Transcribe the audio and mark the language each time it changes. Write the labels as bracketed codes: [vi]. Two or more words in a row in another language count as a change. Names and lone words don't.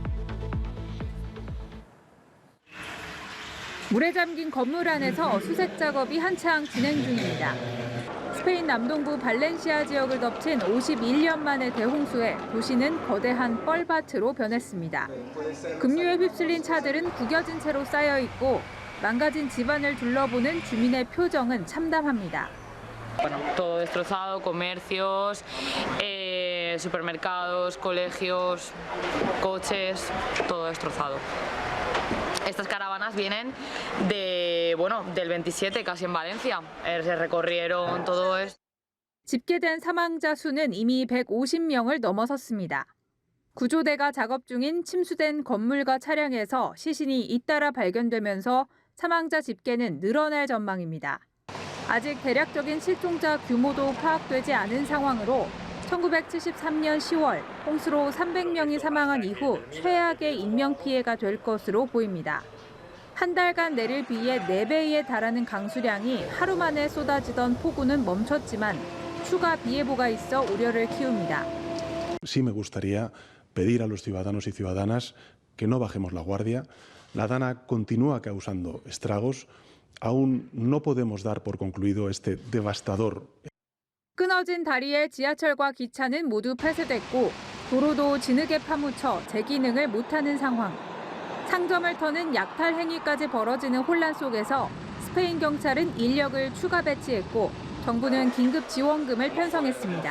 [ko] 물에 잠긴 건물 안에서 수색 작업이 한창 진행 중입니다. 스페인 남동부 발렌시아 지역을 덮친 51년 만의 대홍수에 도시는 거대한 뻘밭으로 변했습니다. 급류에 휩쓸린 차들은 구겨진 채로 쌓여 있고 망가진 집안을 둘러보는 주민의 표정은 참담합니다. [es] Todo destrozado, comercios, supermercados, colegios, coches, todo destrozado. Estas caravanas vienen del 27, casi en Valencia. Se recorrieron todo esto. [ko] 집계된 사망자 수는 이미 150명을 넘어섰습니다. 구조대가 작업 중인 침수된 건물과 차량에서 시신이 잇따라 발견되면서 사망자 집계는 늘어날 전망입니다. 아직 대략적인 실종자 규모도 파악되지 않은 상황으로 1973년 10월 홍수로 300명이 사망한 이후 최악의 인명피해가 될 것으로 보입니다. 한 달간 내릴 비의 4배에 달하는 강수량이 하루 만에 쏟아지던 폭우는 멈췄지만 추가 비 예보가 있어 우려를 키웁니다. [es] Sí me gustaría pedir a los ciudadanos y ciudadanas que no bajemos la guardia. La Dana continúa causando estragos. Aún no podemos dar por concluido este devastador. [ko] 끊어진 다리에 지하철과 기차는 모두 폐쇄됐고 도로도 진흙에 파묻혀 재기능을 못하는 상황. 상점을 터는 약탈 행위까지 벌어지는 혼란 속에서 스페인 경찰은 인력을 추가 배치했고 정부는 긴급 지원금을 편성했습니다.